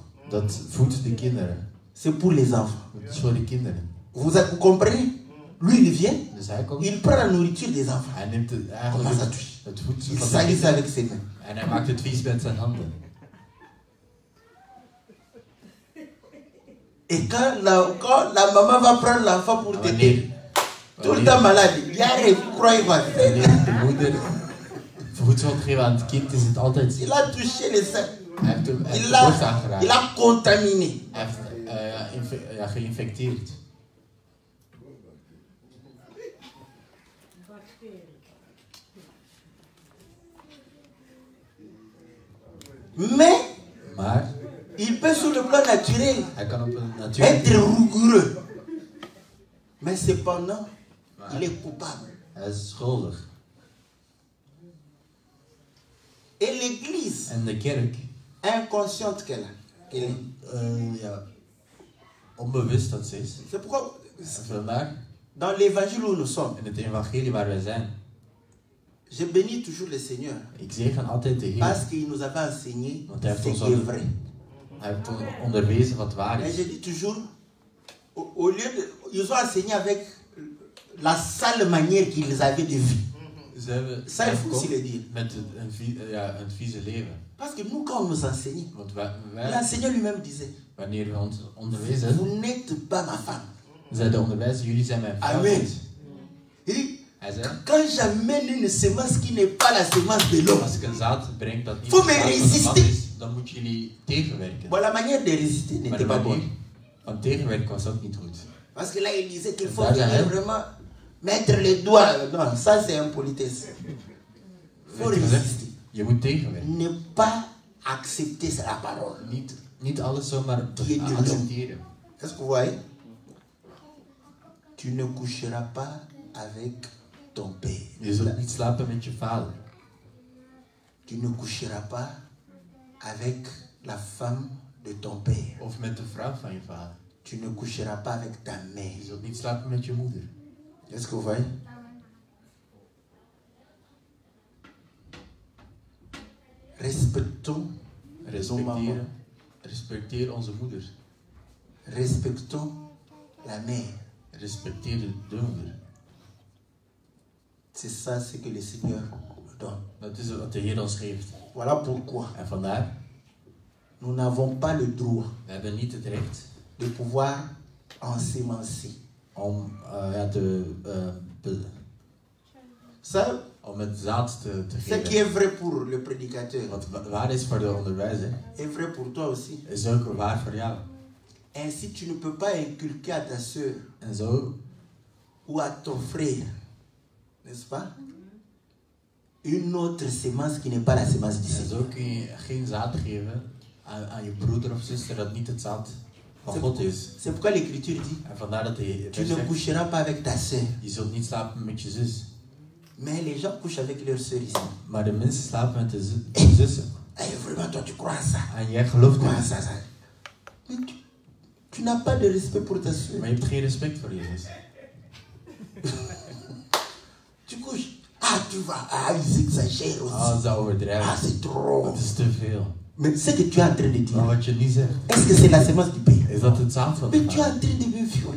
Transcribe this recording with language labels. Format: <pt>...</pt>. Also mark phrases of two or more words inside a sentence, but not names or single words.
<nl>dat voedt de kinderen.</nl> <fr>C'est pour les enfants.</fr> <nl>Dat is voor de kinderen.</nl> <fr>Vous comprenez? Lui, il vient,</fr> <nl>Dus hij komt,</nl> <fr>il prend la nourriture des enfants.</fr> <nl>hij neemt eigenlijk het voedsel</nl> <fr>Il</fr> <nl>van de</nl> <fr>salit</fr> <nl>kinderen</nl> <fr>avec ses mains.</fr> <nl>en hij maakt het vies met zijn handen.</nl> <fr>Et quand la maman va prendre l'enfant pour téter, tout le temps malade, il y a rien, vous croyez quoi?</fr> <nl>Wanneer de moeder voedsel geeft aan het kind, is het altijd ziek.</nl> <fr>Il a touché les seins.</fr> <nl>Hij heeft de borst aangeraakt.</nl> <fr>Il a contaminé.</fr> <nl>Hij heeft geïnfecteerd. Maar</nl> <fr>il peut sur le plan naturel</fr> <nl>hij kan op een natuurlijke</nl> <fr>être rigoureux. Mais cependant, il est coupable.</fr> <nl>hij is schuldig.</nl> <fr>Et l'église,</fr> <nl>En de kerk,</nl> <fr>inconsciente qu'elle est.</fr> <nl>ja, onbewust dat ze is.</nl> <fr>C'est pourquoi,</fr> <nl>Vandaar,</nl> <fr>dans l'évangile où nous sommes,</fr> <nl>in het evangelie waar wij zijn,</nl> <fr>je bénis toujours le Seigneur.</fr> <nl>ik zegen altijd de Heer.</nl> <fr>Parce qu'il nous avait enseigné</fr> <nl>Want hij heeft</nl> <fr>ce</fr> <nl>ons</nl> <fr>qui est vrai.</fr> <nl>Hij heeft ons onderwezen wat waar</nl> <fr>Mais</fr> <nl>is.</nl> <fr>je dis toujours, au lieu de. Ils ont enseigné avec la sale manière qu'ils avaient de vivre.</fr> <nl>Ze hebben</nl> <fr>Ça, il faut aussi le dire.</fr> <nl>met een vieze leven.</nl> <fr>Parce que nous, quand on nous enseignait,</fr> <nl>Want wij,</nl> <fr>l'enseignant lui-même disait,</fr> <nl>wanneer we ons onderwezen,</nl> <fr>vous n'êtes pas ma femme.</fr> <nl>zei de onderwijzer, jullie zijn mijn vrouw. Amen. niet.</nl> <fr>Il dit,</fr> <nl>Hij zei,</nl> <fr>quand j'amène une semence qui n'est pas la semence de l'homme,</fr> <nl>als ik een zaad breng dat niet</nl> <fr>Faut</fr> <nl>de</nl> <fr>me</fr> <nl>zaad van de man</nl> <fr>résister.</fr> <nl>is, dan moeten jullie tegenwerken.</nl> <fr>bon, la manière de résister</fr> <nl>Maar</nl> <fr>n'était</fr> <nl>de</nl> <fr>pas bonne.</fr> <nl>manier van tegenwerken was ook niet goed.</nl> <fr>Parce que là, il disait qu'il faut Là, venir hein. vraiment mettre les doigts. Non, ça c'est impolitesse. Il faut</fr> <nl>Weet je gezegd,</nl> <fr>résister.</fr> <nl>je moet tegenwerken.</nl> <fr>Ne pas accepter la parole.</fr> <nl>Niet alles zomaar Die je accepteren.</nl> <fr>Est-ce que vous voyez? Tu ne coucheras pas avec ton père.</fr> <nl>Je zult niet slapen met je vader.</nl> <fr>Tu ne coucheras pas avec la femme de ton père.</fr> <nl>Of met de vrouw van je vader.</nl> <fr>Tu ne coucheras pas avec ta mère.</fr> <nl>Je zult niet slapen met je moeder.</nl> <fr>Est-ce que vous voyez? Respectons nos mamans.</fr> <nl>Respecteer onze moeder.</nl> <fr>Respectons la mère.</fr> <nl>Respecteer de moeder.</nl> <fr>C'est ça ce que le Seigneur nous donne.</fr> <nl>Dat is wat de Heer ons geeft.</nl> <fr>Voilà pourquoi</fr> <nl>En vandaar,</nl> <fr>nous n'avons pas le droit</fr> <nl>we hebben niet het recht</nl> <fr>de pouvoir ensemencer.</fr> <nl>om, om het zaad te</nl> <fr>Ce qui</fr> <nl>geven.</nl> <fr>est vrai pour le prédicateur</fr> <nl>Wat waar is voor de onderwijzer,</nl> <fr>est vrai pour toi aussi.</fr> <nl>is ook waar voor jou.</nl> <fr>Ainsi, tu ne peux pas inculquer à ta soeur</fr> <nl>En zo</nl> <fr>ou à ton frère, n'est-ce pas, une autre semence qui n'est pas la semence du</fr> <nl>En</nl> <fr>Seigneur.</fr> <nl>zo kun je geen zaad geven aan je broeder of zuster dat niet het zaad van God is.</nl> <fr>C'est pourquoi l'Écriture dit,</fr> <nl>En vandaar dat de</nl> <fr>tu ne coucheras pas avec ta soeur.</fr> <nl>je zult niet slapen met je zus.</nl> <fr>Mais les gens couchent avec leur soeur ici.</fr> <nl>Maar de mensen slapen met de zussen.</nl> <fr>Et vraiment, toi, tu crois à ça.</fr> <nl>En jij gelooft</nl> <fr>Crois à</fr> <nl>niet.</nl> <fr>ça, ça. Mais tu n'as pas de respect pour ta soeur.</fr> <nl>Maar je hebt geen respect voor je zus.</nl> <fr>Tu couches. Ah, tu vas. Ah, ils exagèrent aussi.</fr> <nl>Ah, ze Ah, overdrijven.</nl> <fr>c'est trop.</fr> <nl>Dat is te veel.</nl> <fr>Mais ce que tu es en train de</fr> <nl>Maar</nl> <fr>dire,</fr> <nl>wat je niet zegt,</nl> <fr>est-ce que c'est la semence du Père?</fr> <nl>is dat het zaad van</nl> <fr>Mais</fr> <nl>de</nl> <fr>tu es</fr> <nl>vader.</nl> <fr>en train de me violer.</fr>